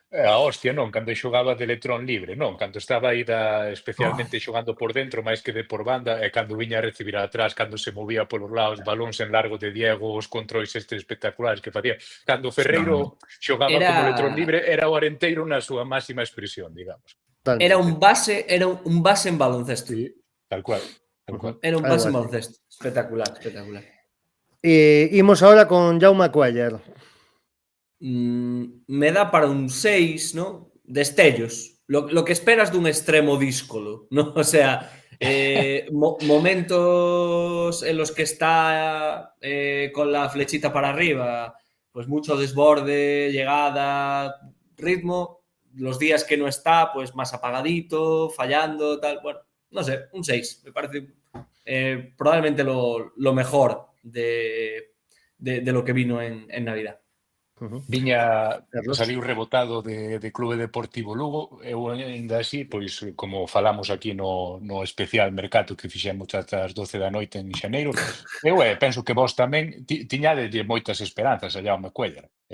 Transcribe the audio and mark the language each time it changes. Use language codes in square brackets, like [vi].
[gl] A hostia, non, cando xogaba de electrón libre, non, cando estaba aí especialmente xogando por dentro, máis que de por banda, e cando viña a recibir atrás, cando se movía polos lados, balóns en largo de Diego, os controis estes espectaculares que facía. Cando Ferreiro xogaba como electrón libre, era o Arenteiro na súa máxima expresión, digamos. Era un base en baloncesto. Sí, tal cual. Era un base en baloncesto. Espectacular. Imos ahora con Jaume Cuéllar. [es] Me da para un 6, ¿no? Destellos. Lo que esperas dun extremo díscolo, ¿no? O sea, momentos en los que está con la flechita para arriba, pues mucho desborde, llegada, ritmo. Los días que no está, pues más apagadito, fallando, tal. Bueno, no sé, un 6. Me parece probablemente lo mejor de lo que vino en Navidad. [gl] Viña, saliu rebotado de Clube Deportivo Lugo. Eu ainda así, pois como falamos aquí no especial mercado que fixemos ata as 12 da noite en xaneiro, eu penso que vos tamén tiñadelle moitas esperanzas a Jaume Cuéllar.